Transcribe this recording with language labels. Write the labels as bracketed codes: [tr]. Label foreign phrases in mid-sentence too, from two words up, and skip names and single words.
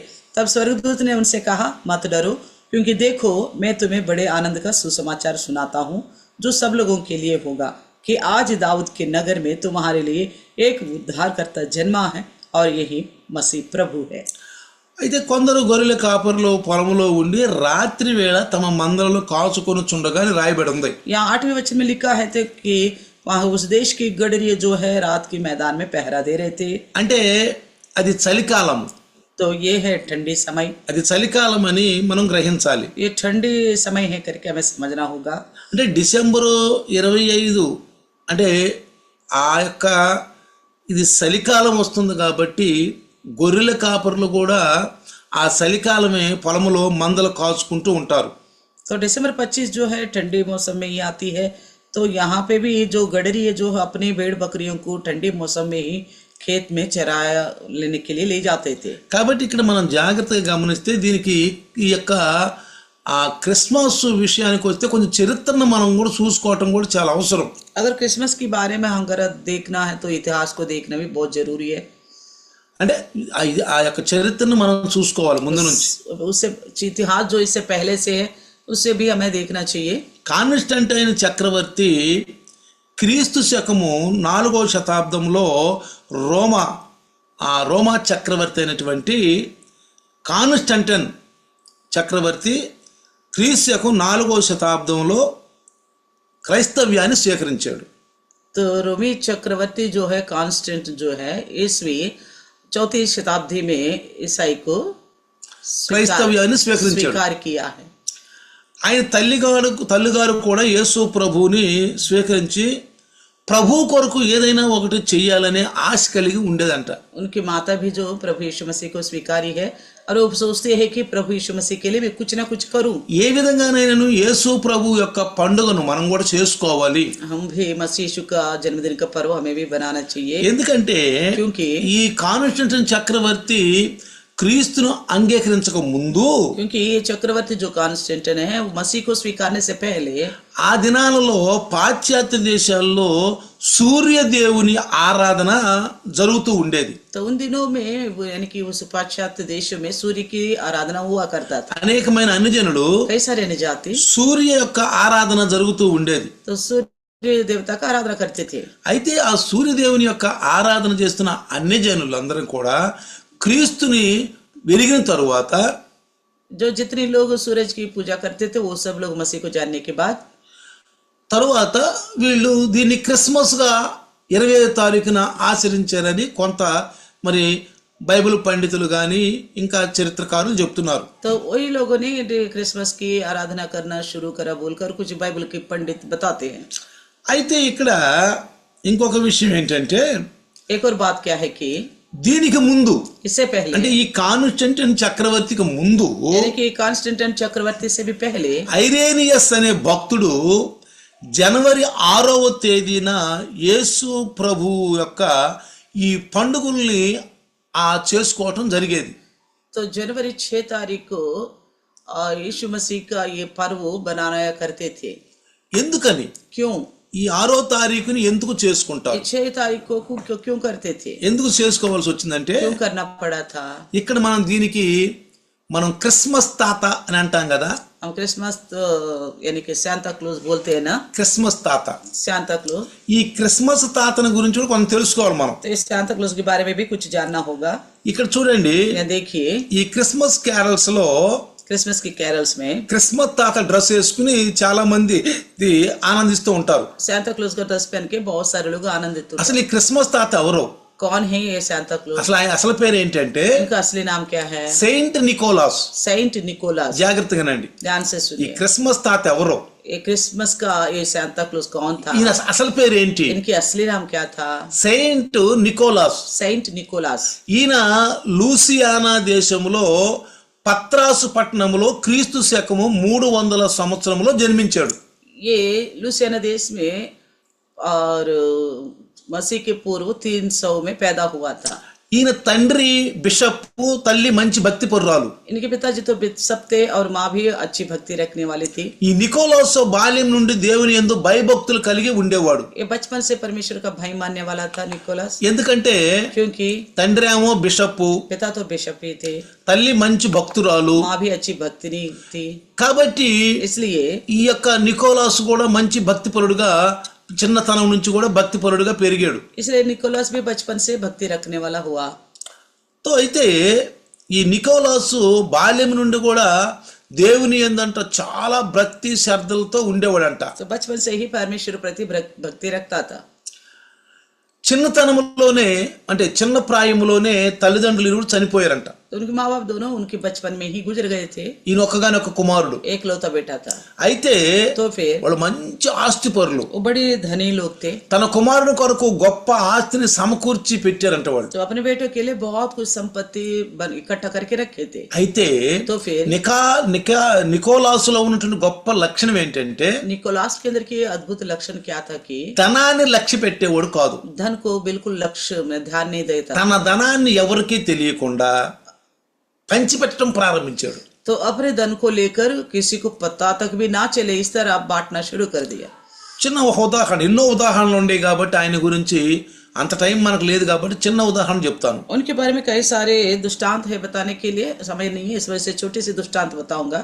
[hi] तब स्वर्गदूत ने उनसे कहा, मत डरो, क्योंकि देखो मैं तुम्हें बड़े आनंद का सुसमाचार सुनाता हूँ जो सब लोगों के लिए होगा, कि आज दाऊद के नगर में तुम्हारे लिए एक उद्धारकर्ता जन्मा है और यही मसीह प्रभु है. [te] అయితే కొందరు గొర్రెల కాపరులు పొలములో ఉండి రాత్రి వేళ తమ మందలను కాచుకొని చుండగా అని రాయబడి ఉంది. [hi] यहाँ 8वें वचन में लिखा है कि वहाँ उस देश की गडरिये जो है रात के मैदान में पहरा दे रहे थे. [te] అంటే అది చలికాలం. [hi] तो ये है ठंडी समय. [te] అది చలికాలం అని మనం గ్రహించాలి. [hi] ये ठंडी समय है करके हमें समझना होगा. [te] అంటే డిసెంబరు 25 అంటే ఆ యొక్క ఇది చలికాలం వస్తుంది కాబట్టి గొర్రెల కాపరులు కూడా ఆ చలికాలమే పొలములో మందలు కాచుకుంటూ ఉంటారు. [hi] तो दिसंबर 25 जो है ठंडी मौसम में ही आती है, तो यहाँ पे भी जो गडरी है जो अपनी भेड़ बकरियों को ठंडी मौसम में ही खेत में चराया लेने के लिए ले जाते थे। [te] కాబట్టి ఇక్కడ మనం జాగ్రత్తగా గమనిస్తే దీనికి ఈ యొక్క ఆ క్రిస్మస్ విషయానికి వస్తే కొంచెం చరిత్రను మనం కూడా చూసుకోవటం కూడా చాలా అవసరం. [hi] अगर क्रिसमस के बारे में अगर देखना है तो इतिहास को देखना भी बहुत जरूरी है. [te] అంటే ఆ యొక్క చరిత్రను మనం చూసుకోవాలి ముందు నుంచి. [hi] उससे इतिहास जो इससे पहले से है उससे भी हमें देखना चाहिए. [te] కాన్స్టంటైన్ చక్రవర్తి క్రీస్తు శకము 4వ శతాబ్దంలో రోమా చక్రవర్తి అయినటువంటి కాన్స్టంటైన్ చక్రవర్తి క్రీస్తు శకం 4వ శతాబ్దంలో క్రైస్తవ్యాన్ని స్వీకరించాడు. [hi] तो रोमी चक्रवर्ती जो है कांस्टेंट जो है ईस्वी 4वीं शताब्दी में ईसाई को [te] క్రైస్తవ్యాన్ని స్వీకరించాడు. [hi] स्वीकार किया है. [te] ఆయన తల్లిగారు కూడా యేసు ప్రభువుని స్వీకరించి ప్రభు కొరకు ఏదైనా ఒకటి చెయ్యాలనే ఆశ కలిగి ఉండేదంట. [hi] उनकी माता भी जो प्रभु यीशु मसीह को स्वीकारी है और वो सोचती है कि प्रभु यीशु मसीह के लिए मैं कुछ ना कुछ करूं. [te] ఏ విధంగానైనా యేసు ప్రభు యొక్క పండుగను మనం కూడా చేసుకోవాలి. [hi] हम भी मसीह यीशु का जन्मदिन का पर्व हमें भी बनाना चाहिए. [te] ఎందుకంటే [hi] क्योंकि [te] ఈ కాన్స్టంటైన్ చక్రవర్తి క్రీస్తును అంగీకరించక ముందు, [hi] क्योंकि ये चक्रवर्ती जो कांस्टेंटाइन है वो मसीह को स्वीकारने से पहले [te] ఆ దినాలలో పాశ్చాత్య దేశాల్లో సూర్యదేవుని ఆరాధన జరుగుతూ ఉండేది. [hi] तो उन दिनों में यानी कि उस पाश्चात्य देशों में सूर्य की आराधना हुआ करता था. [te] అనేకమైన అన్యజనులు [hi] कई सारे अन्य जाति [te] సూర్య యొక్క ఆరాధన జరుగుతూ ఉండేది. [hi] तो सूर्य देवता का आराधना करते थे. [te] అయితే ఆ సూర్యదేవుని యొక్క ఆరాధన చేస్తున్న అన్యజనులు అందరూ కూడా క్రీస్తుని వెలిగిన తరువాత, [hi] जो जितने लोग सूरज की पूजा करते थे वो सब लोग मसीह को जानने के बाद [te] తరువాత వీళ్ళు దీన్ని క్రిస్మస్ గా 25వ తారీఖున ఆచరించారని కొంత మరి బైబిల్ పండితులు గాని ఇంకా చరిత్రకారులు చెప్తున్నారు. [hi] तो वही लोगों ने क्रिसमस की आराधना करना शुरू करा बोलकर कुछ बाइबल के पंडित बताते हैं. [te] అయితే ఇక్కడ ఇంకొక విషయం ఏంటంటే, [hi] एक और बात क्या है कि [te] దీనికి ముందు [hi] इससे पहले [te] అంటే ఈ కాన్స్టంటైన్ చక్రవర్తికి ముందు [hi] यानी कि कांस्टेंटाइन चक्रवर्ती से भी पहले [te] ఐరేనియస్ అనే భక్తుడు జనవరి 6వ తేదీన యేసు ప్రభు యొక్క ఈ పండుగల్ని చేసుకోవటం జరిగేది. [hi] तो जनवरी 6 तारीख को यीशु मसीह का ये पर्व बनाया करते थे. [te] ఎందుకని [hi] क्यों? [te] ఈ 6వ తారీఖుని ఎందుకు చేసుకుంటారు? [hi] 6 तारीख को क्यों करते थे? [te] ఎందుకు చేసుకోవాల్సి వచ్చిందంటే, [hi] क्यों करना पड़ा था? [te] ఇక్కడ మనం క్రిస్మస్ తాత అని అంటాం కదా. [hi] हम क्रिसमस तो यानी कि सांता क्लॉज बोलते हैं ना. [te] క్రిస్మస్ తాత, [hi] सांता क्लॉज. [te] ఈ క్రిస్మస్ తాతను గురించి కూడా కొంచెం తెలుసుకోవాలి మనం. [hi] तो इस सांता क्लॉज के बारे में भी कुछ जानना होगा. [te] ఇక్కడ చూడండి, [hi] देखिए [te] ఈ క్రిస్మస్ క్యారల్స్ లో [hi] क्रिसमस की कैरल्स में [te] క్రిస్మస్ తాత డ్రెస్ వేసుకుని చాలా మంది ఆనందిస్తూ ఉంటారు. [hi] सांता क्लॉज का ड्रेस पहन के बहुत सारे लोग आनंदित होते हैं. [te] అసలు ఈ క్రిస్మస్ తాత ఎవరు? [hi] कौन है ये सांता क्लॉज? [te] అసలు ఆయన అసలు పేరు ఏంటంటే [hi] इनका असली नाम क्या है? [te] సెయింట్ నికోలాస్. [hi] सेंट निकोलास. [te] జాగ్రత్తగానండి, [hi] ध्यान से [te] ఈ [hi] सुनिए. [te] క్రిస్మస్ తాత ఎవరు? [hi] ये क्रिसमस का ये सांता क्लॉज कौन था? [te] ఈయన అసలు పేరు ఏంటి? [hi] इनकी असली नाम क्या था? [te] సెయింట్ నికోలాస్. [hi] सेंट निकोलास. [te] ఈయన లూసియానా దేశంలో పత్రాసు పట్టణంలో క్రీస్తు శకము 300 సంవత్సరంలో జన్మించాడు. [hi] ये लुसियाना देश में और मसीह के पूर्व 300 में पैदा हुआ था. [te] ఈయన తండ్రి బిషప్, తల్లి మంచి భక్తి పరురాలు. [hi] इनके पिताजी तो बिशप थे और माँ भी अच्छी भक्ति रखने वाली थी. [te] ఈ నికోలాస్ బాల్యం నుండి దేవుని యందు భయభక్తులు కలిగి ఉండేవాడు. [hi] ये बचपन से परमेश्वर का भय मानने वाला था निकोलास. [te] ఎందుకంటే [hi] क्योंकि [te] తండ్రి ఏమో బిషప్, [hi] पिता तो बिशप ही थे, [te] తల్లి మంచి భక్తురాలు. [hi] माँ भी अच्छी भक्तिनी थी. [te] కాబట్టి [hi] इसलिए [te] ఈ యొక్క నికోలాస్ కూడా మంచి భక్తిపరుడుగా, చిన్నతనం నుంచి కూడా భక్తిపరుడుగా పెరిగాడు. [hi] इसलिए निकोलास भी बचपन से भक्ति रखने वाला हुआ. [te] తో అయితే ఈ నికోలాసు బాల్యం నుండి కూడా దేవుని యందంట చాలా భక్తి శ్రద్ధలతో ఉండేవాడంట. [hi] तो बचपन से ही परमेश्वर प्रति भक्ति रखता था. [te] చిన్నతనంలోనే అంటే చిన్న ప్రాయంలోనే తల్లిదండ్రులు ఇరువురు చనిపోయారంట. [hi] तो उनके माँ बाप दोनों उनके बचपन में ही गुजर गए थे, [te] ఈయన ఒక్కగానొక్క కుమారుడు. [hi] एकलौता बेटा था. [te] అయితే [hi] तो फिर [te] వాళ్ళు మంచి ఆస్తిపరులు. [hi] वो बड़े धनी लोग थे, [te] తన కుమారుని కొరకు గొప్ప ఆస్తిని సమకూర్చి పెట్టారంట వాళ్ళు. [hi] तो अपने बेटों के लिए बहुत कुछ संपत्ति इकट्ठा करके रखे थे. [te] అయితే [hi] तो फिर [te] నికోలాసులో ఉన్నటువంటి గొప్ప లక్షణం ఏంటంటే [hi] निकोलास के अंदर की अद्भुत लक्षण क्या था कि [te] ధనాన్ని లక్ష్య పెట్టేవాడు కాదు. [hi] धन को बिल्कुल लक्ष्य में ध्यान नहीं देता. [te] తన ధనాన్ని ఎవరికీ తెలియకుండా పంచిపెట్టడం ప్రారంభించాడు. [hi] तो अपने धन को लेकर किसी को पता तक भी ना चले इस तरह बांटना शुरू कर दिया. [te] చిన్న ఒక ఉదాహరణ, ఎన్నో ఉదాహరణలు ఉండేవి కాబట్టి ఆయన గురించి అంత టైం మనకు లేదు కాబట్టి చిన్న ఉదాహరణ చెప్తాను. [hi] उनके बारे में कई सारे दृष्टांत है बताने के लिए, समय नहीं है, इस वजह से छोटी सी दृष्टांत बताऊंगा.